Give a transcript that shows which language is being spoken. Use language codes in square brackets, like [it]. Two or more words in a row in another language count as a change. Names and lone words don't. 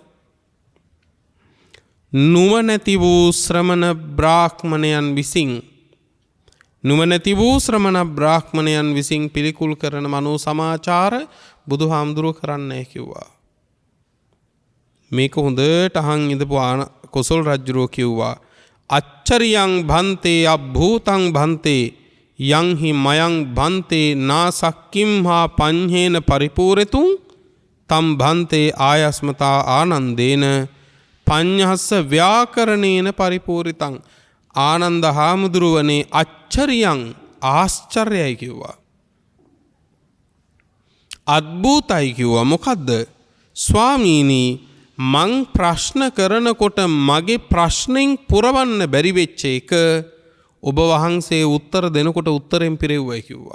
[si] නුවණැති වූ ශ්‍රමණ බ්‍රාහ්මණයන් විසින්, නුවණැති වූ ශ්‍රමණ බ්‍රාහ්මණයන් විසින් පිළිකුල් කරන මනෝ සමාචාර බුදුහාමුදුරුවෝ කරන්නේ කිව්වා. මේක හොඳට අහන් ඉඳපු කොසල් රජුරෝ කිව්වා [pi] අච්චරියං භන්තේ අභූතං භන්තේ යං හි මයං භන්තේ නාසක්කිම්හා පඤ්ඤේන පරිපූර්ෙතුං තම් භන්තේ ආයස්මතා ආනන්දේන පඤ්ඤහස්ස ව්‍යාකරණේන පරිපූර්ිතං. [si] ආනන්ද හාමුදුරුවනේ අච්චරියං ආශ්චර්යයි කිව්වා. අද්භූතයි කිව්වා. මොකද්ද? ස්වාමීනි මං ප්‍රශ්න කරනකොට මගේ ප්‍රශ්නෙන් පුරවන්න බැරි වෙච්ච එක ඔබ වහන්සේ උත්තර දෙනකොට උත්තරෙන් පිරෙව්වයි කිව්වා.